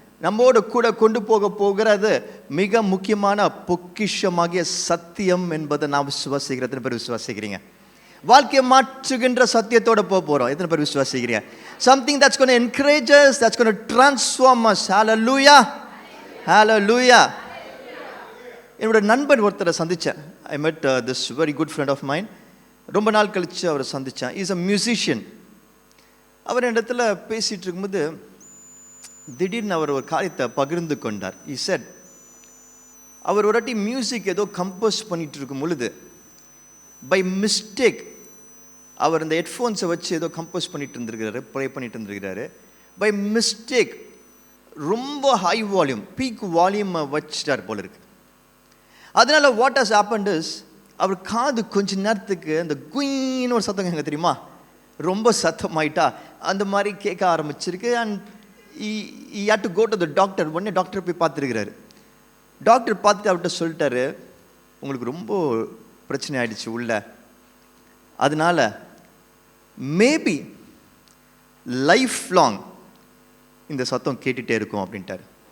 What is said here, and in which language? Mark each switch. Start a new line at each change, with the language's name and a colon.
Tamil: நம்மோடு கூட கொண்டு போகிறது மிக முக்கியமான பொக்கிஷமாகிய சத்தியம் என்பதை நான் விசுவாசிக்கிறேன். எத்தனை பேர் விசுவாசிக்கிறீங்க? வாழ்க்கையை மாற்றுகின்ற சத்தியத்தோட போகிறோம். எத்தனை பேர் விசுவாசிக்கிறீங்க?
English: something that's going to encourage us, that's going to transform us. hallelujah, hallelujah.
Tamil: என்னோட நண்பன் ஒருத்தரை சந்தித்தேன்.
English: I met this very good friend of mine.
Tamil: ரொம்ப நாள் கழித்து அவரை சந்தித்தேன்.
English: Is a musician.
Tamil: அவர் இடத்துல பேசிகிட்டு இருக்கும்போது திடீர்னு அவர் ஒரு காரியத்தை பகிர்ந்து கொண்டார்.
English: he said
Tamil: அவர் ஒரு வாட்டி மியூசிக் ஏதோ கம்போஸ் பண்ணிட்டு இருக்கும் பொழுது
English: by mistake
Tamil: அவர் இந்த ஹெட்ஃபோன்ஸை வச்சு ஏதோ கம்போஸ் பண்ணிட்டு இருந்திருக்கிறாரு, ப்ளே பண்ணிட்டு இருந்திருக்கிறாரு.
English: by mistake
Tamil: ரொம்ப ஹை வால்யூம், பீக் வால்யூமை வச்சுட்டார் போல இருக்கு. அதனால
English: what has happened is
Tamil: அவர் காது கொஞ்ச நேரத்துக்கு அந்த குயின்னு ஒரு சத்தம் எங்க தெரியுமா, ரொம்ப சத்தமாயிட்டா அந்த மாதிரி கேட்க ஆரம்பிச்சிருக்கு.
English: And he had to go to the doctor.
Tamil: உடனே டாக்டர் போய் பார்த்துருக்கிறாரு. டாக்டர் பார்த்துட்டு அவர்கிட்ட சொல்லிட்டாரு, உங்களுக்கு ரொம்ப பிரச்சனை ஆயிடுச்சு உள்ள. அதனால மேபி லைஃப் லாங் இந்த சத்தம் கேட்டுகிட்டே இருக்கும் அப்படின்ட்டார்.